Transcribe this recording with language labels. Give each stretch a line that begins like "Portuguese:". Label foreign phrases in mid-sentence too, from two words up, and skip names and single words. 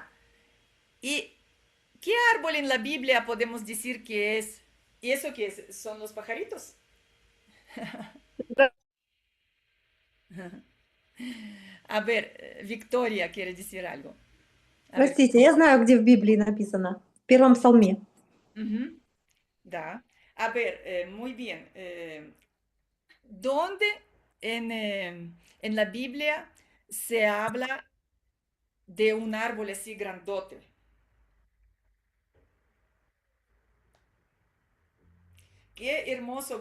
Spanish: ¿Y qué árbol en la Biblia podemos decir que es? ¿Y eso qué es? ¿Son los pajaritos? A ver, Victoria quiere decir algo. A ver.
Russian: Простите, я знаю, где в Библии написано. В первом псалме.
Spanish: Ujú, da. A ver, muy bien. ¿Dónde en la Biblia se habla de un árbol así grandote? Qué hermoso.